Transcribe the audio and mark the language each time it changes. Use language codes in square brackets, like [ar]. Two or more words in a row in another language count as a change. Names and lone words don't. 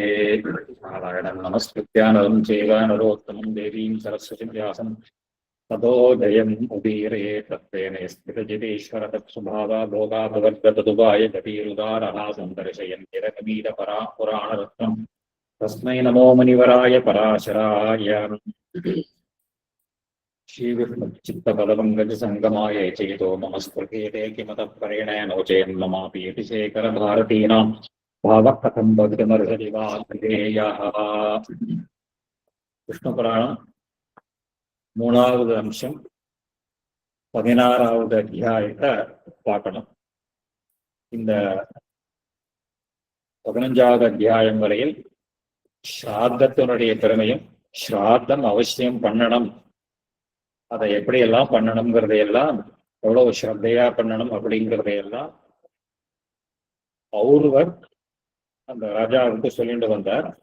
[sa] नारायणं नमस्कृत्य नरं चैव नरोत्तमं देवीं सरस्वतीं व्यासं ततो जयम् उदीरये तत्तेन स्थितजितेश्वर तत्स्वभावा भोगाभगद्गतदुपाय गतिरुदारः सन्दर्शयन्तिरकमीरपरा पुराणरत्नं तस्मै नमो मुनिवराय पराशराय। श्रीविष्णुचित्तपदपङ्कजसङ्गमाय चेतो मम स्फुर्यते किमतः परेण नो चेन्ममापि शेखरभारतीनां भावः कथं भवितुमर्हति वा ध्येयः। [ta] விஷ்ணுபுராணம் 3வது அம்சம் 16வது அத்தியாயத்தை பார்க்கணும். இந்த 15வது அத்தியாயம் வரையில் ஸ்ராத்தத்தினுடைய பெருமையும் ஸ்ராத்தம் அவசியம் பண்ணணும், அதை எப்படியெல்லாம் பண்ணணுங்கிறதையெல்லாம் எவ்வளவு ஸ்ரத்தையா பண்ணணும் அப்படிங்கிறதையெல்லாம் ஒருவர் அந்த ராஜாவுக்கு சொல்லிட்டு வந்தார்.